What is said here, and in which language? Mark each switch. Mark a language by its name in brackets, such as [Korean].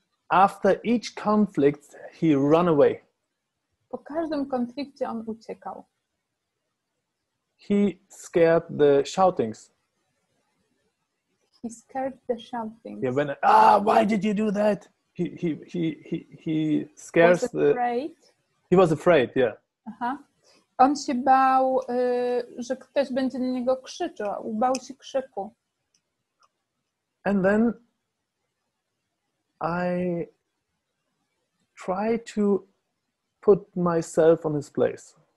[English] After each conflict, he run away. [Polish] Po każdym konflikcie on uciekał. [English] He scared the shoutings. He scared the shoutings. Yeah, why did you do that? He scares He was afraid, yeah. Aha. [Polish] On się bał, że ktoś będzie na niego krzyczał. Bał się krzyku. [English] And then I try to put myself on his place.